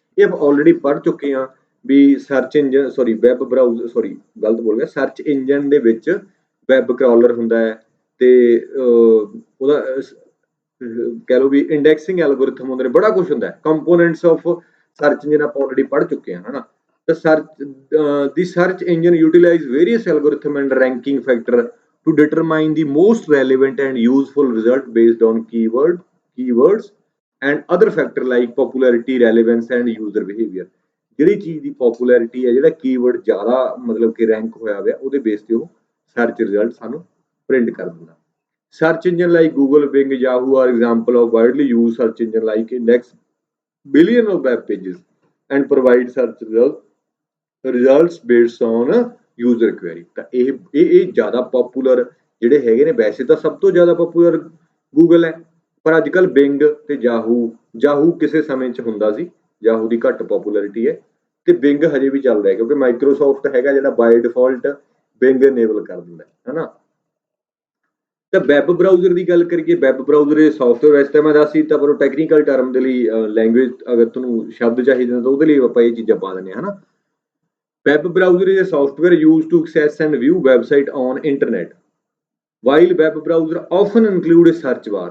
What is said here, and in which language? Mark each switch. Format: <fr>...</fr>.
<pa>ਇਹ ਆਪਾਂ ਆਲਰੇਡੀ ਪੜ੍ਹ ਚੁੱਕੇ ਹਾਂ ਵੀ ਸਰਚ ਇੰਜਨ ਵੈਬ ਬਰਾਊਜ਼ਰ ਗਲਤ ਬੋਲ ਗਿਆ, ਸਰਚ ਇੰਜਨ ਦੇ ਵਿੱਚ ਵੈਬ ਕ੍ਰੋਲਰ ਹੁੰਦਾ ਹੈ ਤੇ ਉਹਦਾ ਕਹਿ ਲਓ ਵੀ ਇੰਡੈਕਸਿੰਗ ਐਲਗੋਰਿਥਮ ਹੁੰਦੇ ਨੇ, ਬੜਾ ਕੁਝ ਹੁੰਦਾ ਹੈ। ਕੰਪੋਨੈਂਟਸ ਆਫ ਸਰਚ ਇੰਜਨ ਆਪਾਂ ਆਲਰੇਡੀ ਪੜ੍ਹ ਚੁੱਕੇ ਹਾਂ ਹਨਾ।</pa> <en>The search engine utilize various algorithm and ranking factor to determine the most relevant and useful result based on keywords and other factor like popularity, relevance and user behavior।</en> <pa>ਜਿਹੜੀ ਚੀਜ਼ ਦੀ popularity ਹੈ, ਜਿਹੜਾ keyword ਜ਼ਿਆਦਾ ਮਤਲਬ ਕਿ rank ਹੋਇਆ ਹੋਇਆ, ਉਹਦੇ ਬੇਸ ਤੇ ਉਹ ਸਰਚ ਰਿਜ਼ਲਟ ਸਾਨੂੰ ਪ੍ਰਿੰਟ ਕਰ ਦਿੰਦਾ।</pa> <en>Search engine like Google, Bing, Yahoo are example of widely used search engine like index billion of web pages and provide search results based on user query।</en> <pa>ਤਾਂ ਇਹ ਜ਼ਿਆਦਾ poplar ਜਿਹੜੇ ਹੈਗੇ ਨੇ, ਵੈਸੇ ਤਾਂ ਸਭ ਤੋਂ ਜ਼ਿਆਦਾ ਪਪੂਲਰ ਗੂਗਲ ਹੈ, ਪਰ ਅੱਜ ਕੱਲ ਬਿੰਗ ਤੇ ਯਾਹੂ ਕਿਸੇ ਸਮੇਂ 'ਚ ਹੁੰਦਾ ਸੀ, ਯਾਹੂ ਦੀ ਘੱਟ ਪਪੂਲੈਰਿਟੀ ਹੈ ਤੇ ਬਿੰਗ ਹਜੇ ਵੀ ਚੱਲ ਰਿਹਾ ਕਿਉਂਕਿ ਮਾਈਕਰੋਸਾਫਟ ਹੈਗਾ ਜਿਹੜਾ ਬਾਈ ਡਿਫਾਲਟ ਬਿੰਗ ਇਨੇਬਲ ਕਰ ਦਿੰਦਾ ਹੈ ਨਾ। ਤਾਂ ਵੈਬ ਬਰਾਊਜ਼ਰ ਦੀ ਗੱਲ ਕਰੀਏ, ਵੈਬ ਬਰਾਊਜ਼ਰ ਇਹ ਸੌਫਟਵੇਅਰ ਵੈਸੇ ਤਾਂ ਮੈਂ ਦੱਸੀ ਤਾਂ, ਪਰ ਟੈਕਨੀਕਲ ਟਰਮ ਦੇ ਲਈ ਲੈਂਗੁਏਜ ਅਗਰ ਤੁਹਾਨੂੰ ਸ਼ਬਦ ਚਾਹੀਦੇ ਨੇ ਤਾਂ ਉਹਦੇ ਲਈ ਆਪਾਂ ਇਹ ਚੀਜ਼ਾਂ ਪਾ ਦਿੰਦੇ ਹਾਂ ਹਨਾ।</pa> <en>Web browser is a software used to access and view website on internet, while web browser often include a search bar।</en>